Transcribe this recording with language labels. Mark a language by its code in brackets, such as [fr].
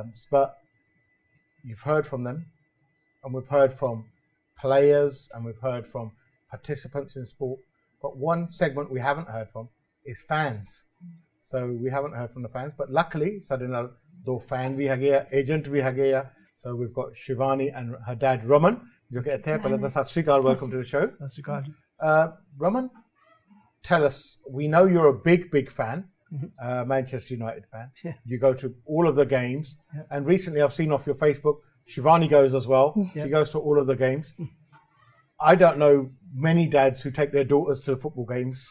[en] But you've heard from them, and we've heard from players, and we've heard from participants in sport. But one segment we haven't heard from is fans. So we haven't heard from the fans, but luckily, [pa] ਸਾਡੇ ਨਾਲ ਦੋ fan ਵੀ ਹੈਗੇ ਆ, [en] agent ਵੀ ਹੈਗੇ ਆ. So we've got Shivani and her dad Raman. [pa] ਜੋ ਕਿ ਇੱਥੇ ਪਹਿਲਾਂ ਤਾਂ ਸਤਿ ਸ਼੍ਰੀ ਅਕਾਲ, [en] welcome to the show. [pa] ਸਤਿ ਸ਼੍ਰੀ ਅਕਾਲ. [en] Raman, tell us, we know you're a big fan, Manchester United fan. Yeah. You go to all of the games, and recently I've seen off your Facebook, Shivani goes as well. Yes. She goes to all of the games. I don't know many dads who take their daughters to football games.